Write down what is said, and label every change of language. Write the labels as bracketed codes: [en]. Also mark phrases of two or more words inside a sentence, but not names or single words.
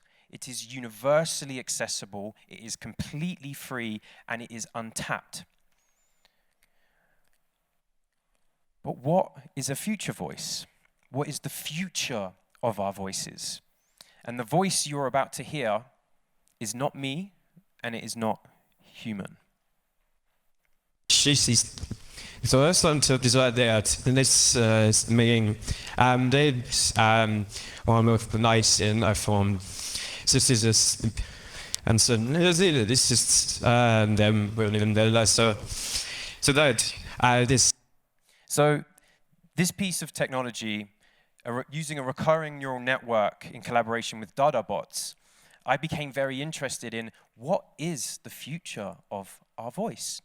[en] It is universally accessible, it is completely free, and it is untapped. But what is a future voice? What is the future of our voices? And the voice you're about to hear is not me, and it is not human. Så sånn til det er meningen det var nice in I formed so this is and so this is them so that this. So this piece of technology, using a recurring neural network in collaboration with Dada bots, I became very interested in what is the future of our voice.